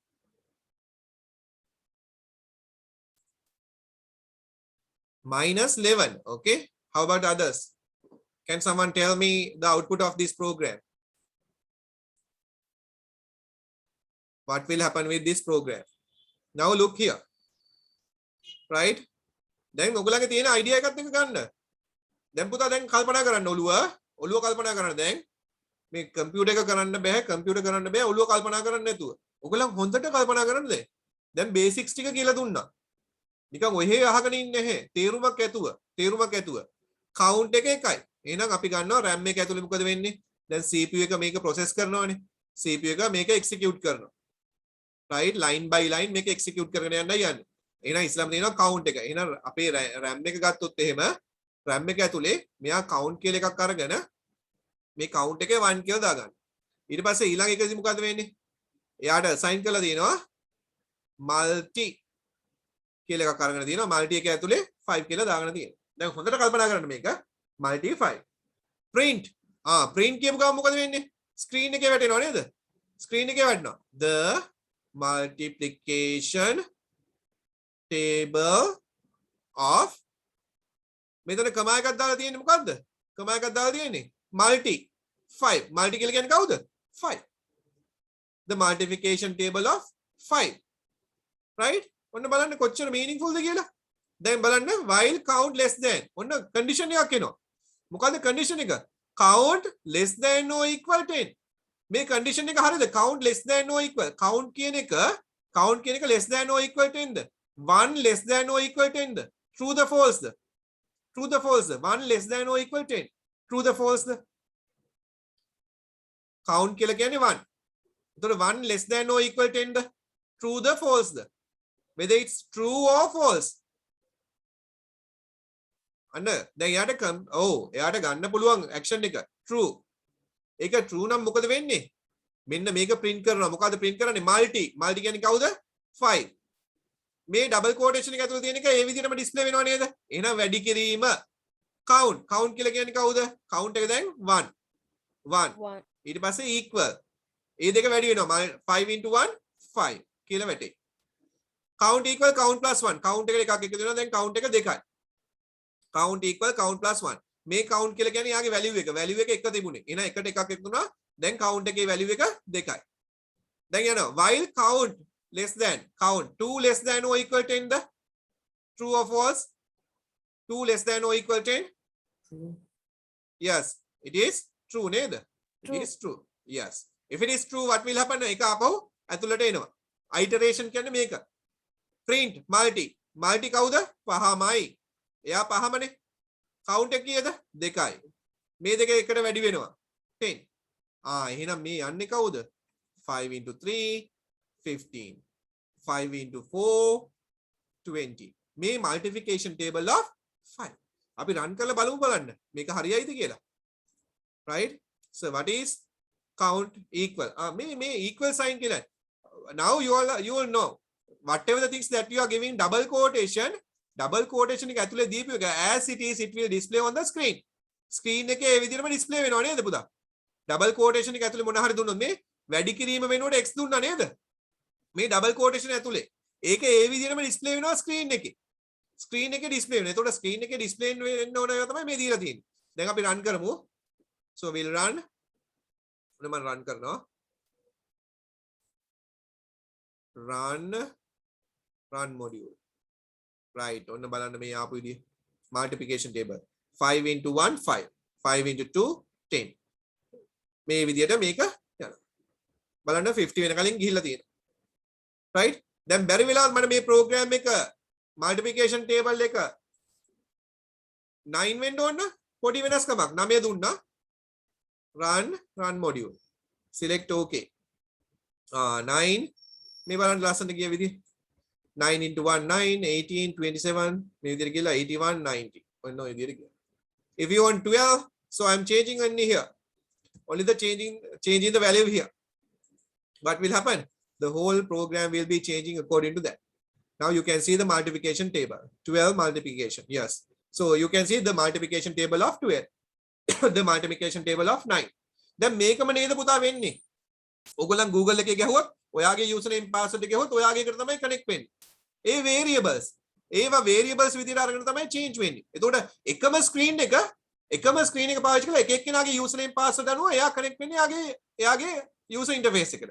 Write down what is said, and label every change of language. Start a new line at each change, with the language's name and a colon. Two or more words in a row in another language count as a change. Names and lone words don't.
English: -11. Okay. How about others? Can someone tell me the output of this program? What will happen with this program? Now look here. Right?
Sinhala: දැන් ඔයගොල්ලන්ගේ තියෙන idea එකත් එක ගන්න. දැන් පුතා දැන් කල්පනා කරන්න ඔළුව කල්පනා කරන්න දැන් මේ කම්පියුටර් එක කරන්න බෑ කම්පියුටර් කරන්න බෑ ඔළුව කල්පනා කරන්න නැතුව. ඔයගොල්ලන් හොඳට කල්පනා කරන්න දැන් බේසික්ස් ටික කියලා දුන්නා. නිකන් ඔහෙ අහගෙන ඉන්නේ නැහැ. තේරුමක් ඇතුව. කවුන්ට් එක එකයි. එහෙනම් අපි ගන්නවා RAM එක ඇතුලේ මොකද වෙන්නේ? දැන් CPU එක මේක ප්‍රොසෙස් කරනවානේ. CPU එක මේක එක්සිකියුට් කරනවා.
English: right line by line
Sinhala: මේක එක්සිකියුට් කරගෙන යන්නයි යන්නේ. එහෙනම් ඉස්ලාම තියෙනවා කවුන්ට් එක. එහෙනම් අපේ RAM එක ගත්තොත් එහෙම RAM එක ඇතුලේ මෙයා කවුන්ට් කියලා එකක් අරගෙන මේ කවුන්ට් එකේ 1 කියලා දාගන්න. ඊට පස්සේ ඊළඟ එකදී මොකද වෙන්නේ? එයාට assign කරලා තියෙනවා multi කියලා එකක් අරගෙන තියෙනවා. multi එක ඇතුලේ 5 කියලා දාගෙන තියෙනවා. දැන් හොඳට කල්පනා කරන්න මේක multi 5. print print කියපු ගමන් මොකද වෙන්නේ? screen එකේ වැටෙනව නේද? screen එකේ වැටෙනවා.
English: the multiplication table of
Sinhala: මෙතන කමා එකක් දාලා තියෙන්නේ මොකද්ද? කමා එකක් දාලා තියෙන්නේ multi 5. multi කියලා කියන්නේ කවුද? 5.
English: the multiplication table of 5. right?
Sinhala: ඔන්න බලන්න කොච්චර meaningful ද කියලා. දැන් බලන්න
English: while count less than.
Sinhala: ඔන්න condition එකක් එනවා. මොකද්ද condition එක?
English: count less than or equal 10.
Sinhala: මේ condition එක හරියද?
English: count less than or equal. count
Sinhala: කියන එක
English: less than or equal 10 ද? 1 less than or equal 10 ද? true the false ද? true the false ද? 1 less than or equal 10. true the false ද? count
Sinhala: කියලා කියන්නේ 1. එතකොට
English: 1 less than or equal 10 ද? true the false ද? whether it's true or false.
Sinhala: අන්න දැන් එයාට ගන්න පුළුවන් action එක true. ඒක true නම් මොකද වෙන්නේ? මෙන්න මේක print කරනවා. මොකද්ද print කරන්නේ? multi කියන්නේ කවුද? 5. මේ
English: double quotation
Sinhala: එක ඇතුළේ තියෙන එක ඒ විදිහටම display වෙනව නේද? එහෙනම් වැඩි කිරීම count කියලා කියන්නේ කවුද? count එක දැන් 1. ඊට පස්සේ equal. ඒ දෙක වැඩි වෙනවා. 5 into 1 5 කියලා වැටේ.
English: count equal count plus 1.
Sinhala: count එකට එකක් එකතු වෙනවා. දැන් count එක 2යි.
English: count equal count plus 1.
Sinhala: මේ count කියලා කියන්නේ යාගේ value එක. value එක එක තිබුණේ. එහෙනම් එකට එකක් එකතු වුණා. දැන් count එකේ value එක 2යි. දැන් යනවා
English: while count less than count 2 less than or equal 10
Sinhala: ද?
English: true or false? 2 less than or equal 10? True. yes it is true නේද? it is true. yes if it is true what will happen?
Sinhala: එක ආපහු ඇතුළට එනවා. iteration කියන්නේ මේක. print multi කවුද? 5මයි. එයා 5මනේ. count එක කීයද? 2යි. මේ දෙක එකට වැඩි වෙනවා 10. එහෙනම් මේ යන්නේ කවුද? 5 into 3 15. 5 into 4 20.
English: මේ multiplication table of 5.
Sinhala: අපි run කරලා බලන්න මේක හරියයිද කියලා.
English: right? so what is count equal? මේ equal sign කියලා. now you will know whatever the things that you are giving double quotation
Sinhala: එක ඇතුලේ දීපු එක
English: as it is it will display on the screen.
Sinhala: screen එකේ ඒ විදිහටම display වෙනව නේද පුතා?
English: double quotation
Sinhala: එක ඇතුලේ මොන හරි දුන්නොත් මේ වැඩි කිරීම වෙනුවට x දුන්නා නේද? මේ
English: double quotation
Sinhala: ඇතුලේ ඒක ඒ විදිහටම display වෙනවා screen එකේ. screen එකේ display වෙනවා. එතකොට screen එකේ display වෙන්න ඕන ඒවා තමයි මේ දීලා තියෙන්නේ. දැන් අපි run කරමු.
English: so we'll run.
Sinhala: මම run කරනවා.
English: run module.
Sinhala: right ඔන්න බලන්න මේ ආපු විදිහ
English: multiplication table 5 into 1 5 5 into 2 10
Sinhala: මේ විදිහට මේක යනවා බලන්න 50 වෙන කලින් ගිහිල්ලා තියෙනවා right දැන් බැරි වෙලාවත් මම මේ program එක
English: multiplication table
Sinhala: එක
English: 9
Sinhala: වෙන්න ඕන පොඩි වෙනස්කමක් 9 දුන්නා
English: run module select okay 9
Sinhala: මේ බලන්න ලස්සනට ගිය විදිහ
English: 9 into 1 9 18 27
Sinhala: මේ විදිහට ගිහලා
English: 81 90
Sinhala: ඔන්න ඔය විදිහට ගියා
English: if you want 12 so I'm changing only here only the changing the value here. What will happen? The whole program will be changing according to that. Now you can see the multiplication table. 12 multiplication. Yes. So you can see the multiplication table of 12. The multiplication table of 9.
Sinhala: Then මේකම නේද පුතා වෙන්නේ. ඔයගොල්ලන් Google එකේ ගහුවොත් ඔයාගේ
English: username password
Sinhala: එක ගහුවොත් ඔයාගේ එකට තමයි connect වෙන්නේ. ඒ variables. ඒවා variables විදිහට අරගෙන තමයි change වෙන්නේ. එතකොට එකම screen එක පාවිච්චි කරලා එක එක්කෙනාගේ
English: username password
Sinhala: අනුව එයා connect වෙන්නේ එයාගේ
English: user interface
Sinhala: එකට.